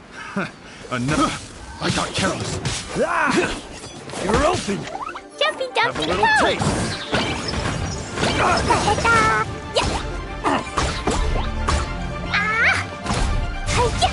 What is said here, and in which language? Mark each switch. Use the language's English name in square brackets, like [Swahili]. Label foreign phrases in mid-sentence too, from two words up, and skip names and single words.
[English] Enough! I got careless. Ah! You're open! Jumpy, Have a jumpy, little go! taste. Ta-ta-ta! Yeah. Ah! Hi-ya!